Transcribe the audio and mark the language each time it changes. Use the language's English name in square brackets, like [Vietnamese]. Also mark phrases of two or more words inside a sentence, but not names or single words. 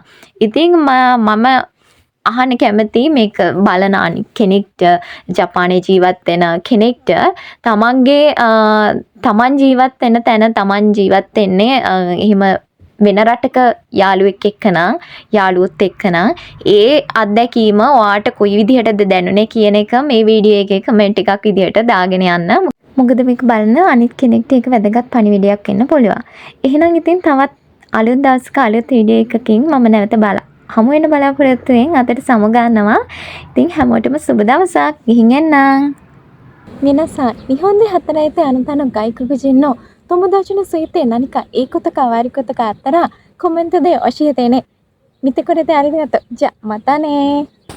[Sinhala] ඉතින් මම අහන්න කැමති මේක බලන අනිත් කෙනෙක්ට ජපානයේ ජීවත් වෙන කෙනෙක්ට තමන් ජීවත් වෙන තැන තමන් ජීවත් වෙන්නේ එහෙම වෙන රටක යාළුවෙක් එක්කනම් යාළුවොත් එක්කනම් ඒ අත්දැකීම ඔයාට කොයි විදිහටද දැනුනේ කියන එක මේ වීඩියෝ එකේ කමෙන්ට් එකක් විදිහට දාගෙන යන්න. මොකද මේක බලන අනිත් කෙනෙක්ට ඒක වැදගත් පණිවිඩයක් වෙන්න පුළුවන්. එහෙනම් ඉතින් තවත් අලුත් දවසක අලුත් වීඩියෝ එකකින් මම නැවත හමු වෙන බලාපොරොත්තු වෙන අතට සමුගන්නවා. ඉතින් හැමෝටම සුබ දවසක්. ගිහින් එන්නම්. [Japanese] 皆さん、日本で働いてあなたの外国人の友達について何かいいことか悪いことがあったらコメントで教えてね。見てくれてありがとう。じゃあまたね。